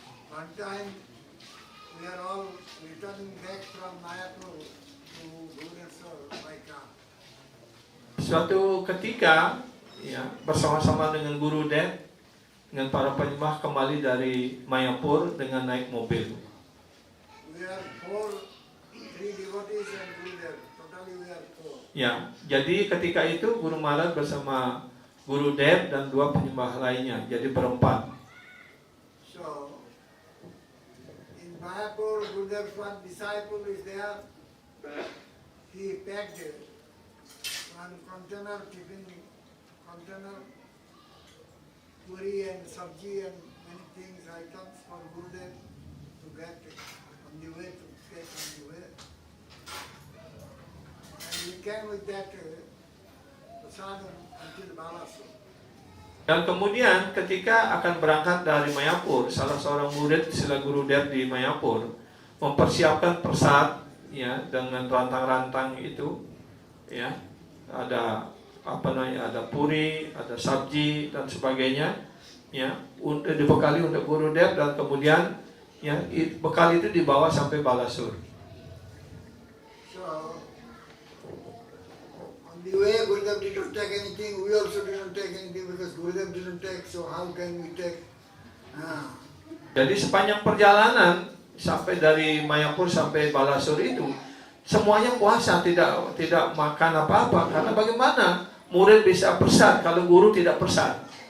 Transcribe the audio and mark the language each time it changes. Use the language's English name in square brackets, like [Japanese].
[English] One time we are all returning back from Mayapur to Bhubaneswar by car. [Indonesian] Suatu ketika, ya, bersama-sama dengan Guru Dev, dengan para penyembah kembali dari Mayapur dengan naik mobil. [English] We are three devotees and Gurudev. Totally we are four. [Indonesian] Ya, jadi ketika itu Guru Maharaj bersama Guru Dev dan 2 penyembah lainnya, jadi berempat. [English] So in Mayapur, Gurudev's one disciple is there. He packed one container, tiffin container, puri and sabji and many things, items for Gurudev to get on the way to take on the way. And we came with that prasadam until Balasur. [Indonesian] Dan kemudian ketika akan berangkat dari Mayapur, salah seorang murid Sila Gurudev di Mayapur mempersiapkan persad, ya, dengan rantang-rantang itu, ya, ada ada puri, ada sabji dan sebagainya, ya, untuk dibekali untuk Gurudev, dan kemudian, ya, bekal itu dibawa sampai Balasur. [English] So, on the way, Gurudev didn't take anything, we also didn't take anything because Gurudev didn't take, so how can we take? [Indonesian] Jadi sepanjang perjalanan sampai dari Mayapur sampai Balasur itu semuanya puasa, tidak makan apa-apa, karena bagaimana murid bisa persad kalau guru tidak persad?